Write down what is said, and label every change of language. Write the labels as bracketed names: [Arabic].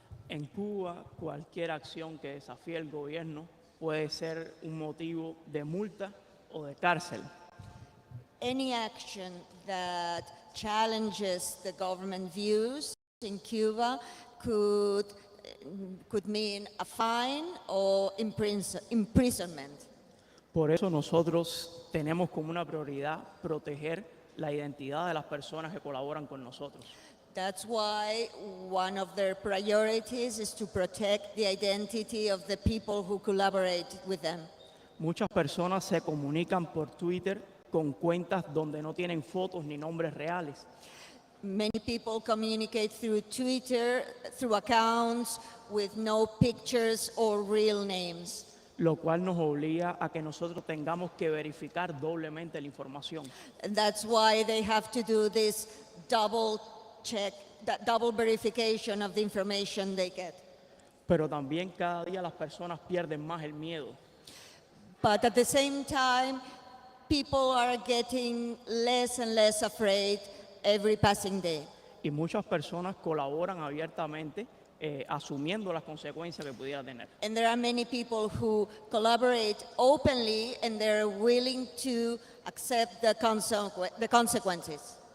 [Spanish] En Cuba, cualquier acción que desafíe el gobierno puede ser un motivo de multa o de cárcel. [English] Any action that challenges the government views in Cuba could mean a fine or imprisonment. [Spanish] Por eso nosotros tenemos como una prioridad proteger la identidad de las personas que colaboran con nosotros. [English] That's why one of their priorities is to protect the identity of the people who collaborate with them. [Spanish] Muchas personas se comunican por Twitter con cuentas donde no tienen fotos ni nombres reales. [English] Many people communicate through Twitter, through accounts with no pictures or real names. [Spanish] Lo cual nos obliga a que nosotros tengamos que verificar doblemente la información. [English] And that's why they have to do this double check, that double verification of the information they get. [Spanish] Pero también cada día las personas pierden más el miedo. [English] But at the same time, people are getting less and less afraid every passing day. [Spanish] Y muchas personas colaboran abiertamente asumiendo las consecuencias que pudiera tener. [English] And there are many people who collaborate openly and they're willing to accept the consequences.